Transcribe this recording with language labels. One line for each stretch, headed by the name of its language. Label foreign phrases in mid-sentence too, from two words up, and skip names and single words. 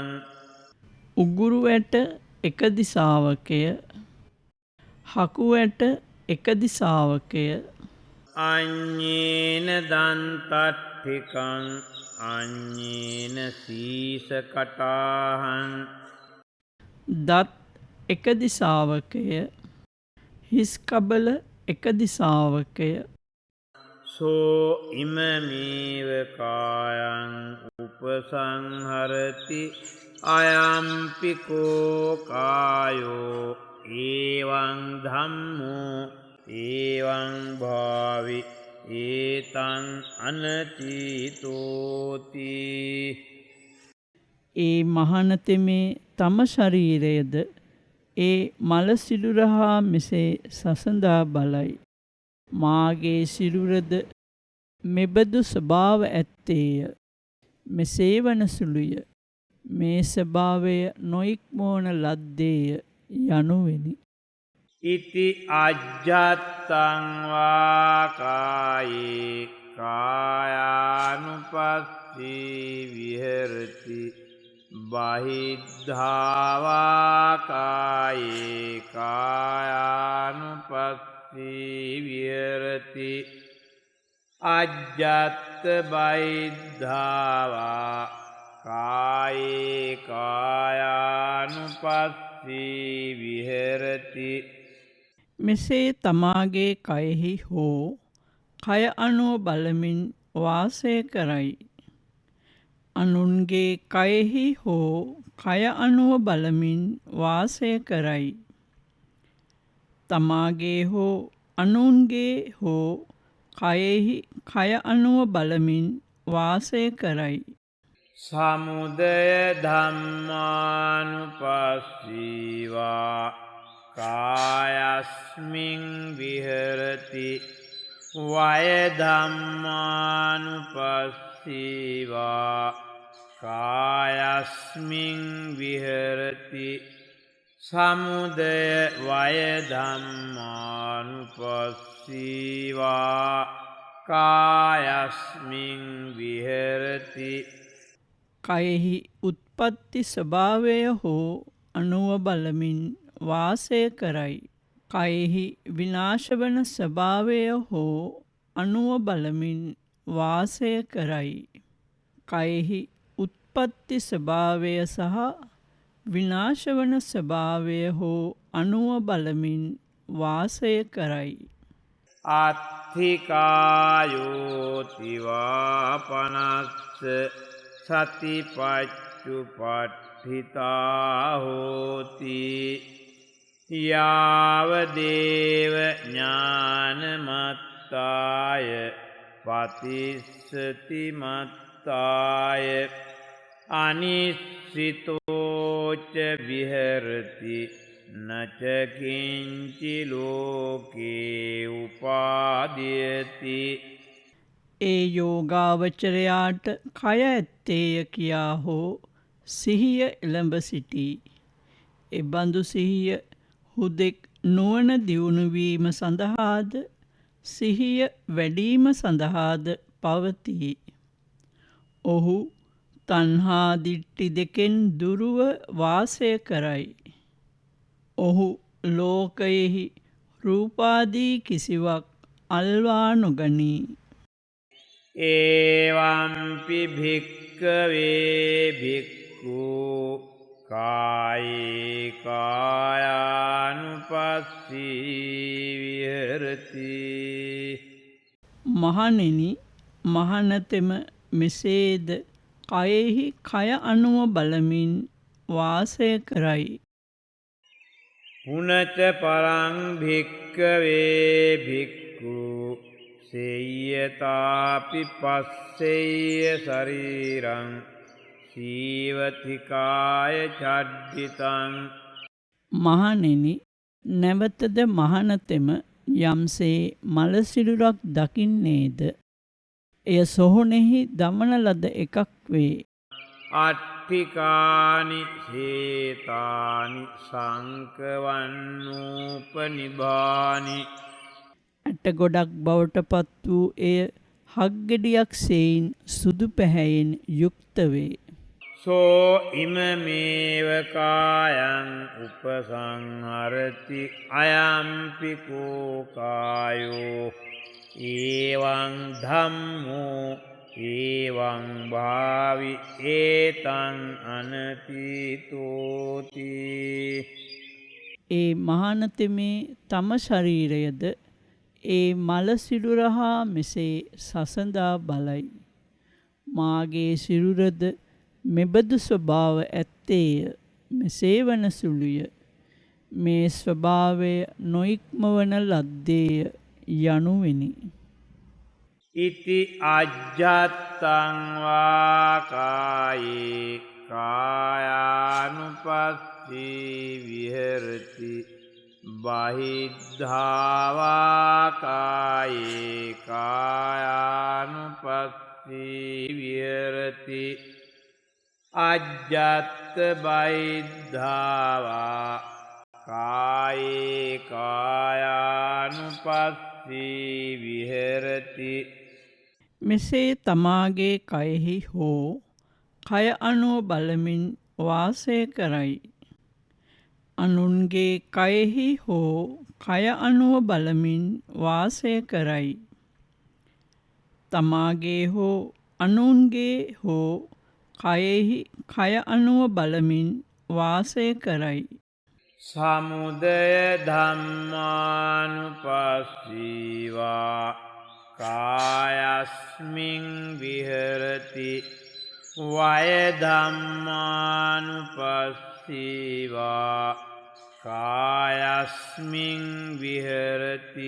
Sinhala: උගුරු ඇට එක දිසාවකය, හකු ඇට එක දිසාවකය.
Pali: අඤ්ඤේන දන්තට්ඨිකං අඤ්ඤේන සීසකටාහං.
Sinhala: දත් එක දිසාවකය, හිස් කබල එක දිසාවකය.
Pali: සෝ ඉමමේව කායං උපසංහරති අයම්පිකෝ කායෝ ඒවං ධම්මෝ ඒවං භාවි ඒතං අනතීතෝති.
Sinhala: ඒ මහණතෙමේ තම ශරීරයද ඒ මල සිරුර හා මෙසේ සසඳා බලයි. මාගේ සිරුරද මෙබඳු ස්වභාව ඇත්තේය. මෙසේ වන සුළුය. මේ ස්වභාවය නොඉක්මවන ලද්දේය යනුවෙනි.
Pali: ඉති අජ්ජත්තං වා කායේ කායානුපස්සී විහෙරති බහිද්ධා වා කායේ කායානුපස්සී විහෙරති අජ්ජත්ත බහිද්ධා වා කායේ කායානුපස්සී විහෙරති.
Sinhala: මෙසේ තමාගේ කයෙහි හෝ කය අනුව බලමින් වාසය කරයි. අනුන්ගේ කයෙහි හෝ කය අනුව බලමින් වාසය කරයි. තමාගේ හෝ අනුන්ගේ හෝ කයෙහි කය අනුව බලමින් වාසය කරයි.
Pali: සමුදය ධම්මානුපස්සීවා කායස්මින් විහෙරති වය ධම්මානුපස්සීවා කායස්මින් විහෙරති සමුදය වය ධම්මානුපස්සීවා කායස්මින් විහෙරති.
Sinhala: කයෙහි උත්පත්ති ස්වභාවය හෝ අනුව බලමින් වාසය කරයි. කයෙහි විනාශවන ස්වභාවය හෝ අනුව බලමින් වාසය කරයි. කයෙහි උත්පත්ති ස්වභාවය සහ විනාශවන ස්වභාවය හෝ අනුව බලමින් වාසය කරයි.
Pali: අත්ථිකායෝතිවා පනස්ස සතිපච්චුපට්ඨිතා හෝති යාවදේව ඥානමත්තාය පතිස්සති මත්තාය අනිස්සිතෝච විහෙරති නචකින්චි ලෝකේ උපාදීයති.
Sinhala: ඒ යෝගාවචරයාට කය ඇත්තේය කියා හෝ සිහිය එළඹ සිටී. එබඳු සිහිය හුදෙක් නුවණ දියුණුවීම සඳහාද සිහිය වැඩීම සඳහාද පවතී. ඔහු තණ්හා දිට්ඨි දෙකෙන් දුරුව වාසය කරයි. ඔහු ලෝකයෙහි රූපාදී කිසිවක් අල්වා නොගනී.
Pali: ඒවම්පි භික්කවේ භික්ඛු කායේ කායානුපස්සී විහෙරති.
Sinhala: මහණෙනි, මහණතෙම මෙසේද කයෙහි කය අනුව බලමින් වාසය කරයි.
Pali: පුනච පරං භික්කවේ භික්ඛු සේයතාපි පස්සෙය්‍ය ශරීරං සීවතිකාය චඩ්ඩිතං.
Sinhala: මහණෙනි, නැවතද මහණතෙම යම්සේ මලසිරුරක් දකින්නේද එය සොහොනෙහි දමන ලද එකක් වේ.
Pali: අට්ඨිකානි සේතානි සංකවන්නූපනිභානි.
Sinhala: ඇට ගොඩක් බවට පත් වූ එය හක්ගෙඩියක් සෙයින් සුදු පැහැයෙන් යුක්ත වේ.
Pali: සෝ ඉමමේව කායං උපසංහරති අයම්පිකෝ කායෝ ඒවං ධම්මෝ ඒවං භාවි ඒතං අනතිතෝති.
Sinhala: ඒ මහානතෙමේ තම ශරීරයද ඒ මල සිරුර හා මෙසේ සසඳා බලයි. මාගේ සිරුරද මෙබඳු ස්වභාව ඇත්තේය, මෙසේ වන සුළුය. මේ ස්වභාවය නොඉක්මවන ලද්දේය යනුවෙනි.
Pali: ඉති අජ්ජත්තං වා කායේ කායානුපස්සී විහෙරති බහිද්ධා වා කායේ කායානුපස්සී විහෙරති අජ්ජත්ත බයිද්ධාවා කායේ කායානුපස්සී විහෙරති.
Sinhala: මෙසේ තමාගේ කයෙහි හෝ කය අනුව බලමින් වාසය කරයි. අනුන්ගේ කයෙහි හෝ කය අනුව බලමින් වාසය කරයි. තමාගේ හෝ අනුන්ගේ හෝ කයෙහි කය අනුව බලමින් වාසය කරයි.
Pali: සමුදය ධම්මානුපස්සීවා කායස්මින් විහෙරති. වය ධම්මානුපස්සීවා කායස්මින් විහෙරති.